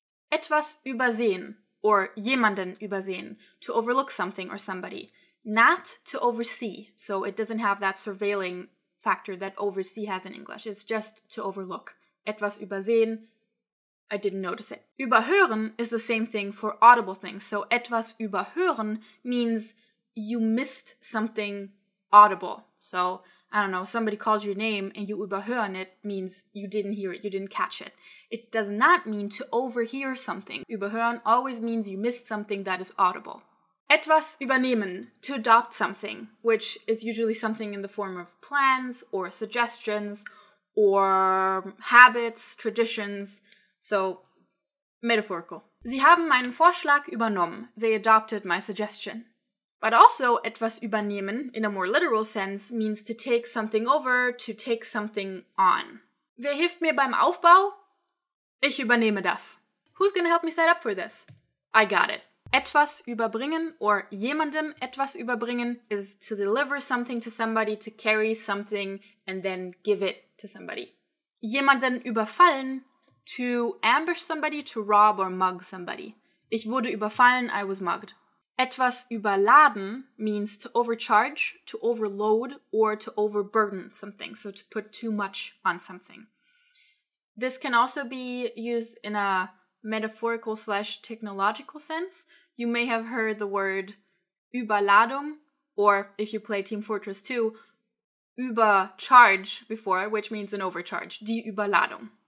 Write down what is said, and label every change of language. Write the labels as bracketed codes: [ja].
[de] Etwas übersehen [en] or [de] jemanden übersehen, [en] to overlook something or somebody. Not to oversee, so it doesn't have that surveilling factor that oversee has in English. It's just to overlook. [de] Etwas übersehen, [en] I didn't notice it. Überhören is the same thing for audible things. So [de] etwas überhören [en] means you missed something audible. So, I don't know, somebody calls your name and you überhören it means you didn't hear it, you didn't catch it. It does not mean to overhear something. Überhören always means you missed something that is audible. [de] Etwas übernehmen, [en] to adopt something, which is usually something in the form of plans or suggestions or habits, traditions. So, metaphorical. [de] Sie haben meinen Vorschlag übernommen. [en] They adopted my suggestion. But also, [de] etwas übernehmen, [en] in a more literal sense, means to take something over, to take something on. [de] Wer hilft mir beim Aufbau? Ich übernehme das. [en] Who's gonna help me set up for this? I got it. [de] Etwas überbringen [en] or [de] jemandem etwas überbringen [en] is to deliver something to somebody, to carry something and then give it to somebody. [de] Jemanden überfallen, [en] to ambush somebody, to rob or mug somebody. [de] Ich wurde überfallen, [en] I was mugged. [de] Etwas überladen [en] means to overcharge, to overload, or to overburden something, so to put too much on something. This can also be used in a metaphorical / technological sense. You may have heard the word Überladung, or if you play Team Fortress 2, übercharge before, which means an overcharge, [de] die Überladung.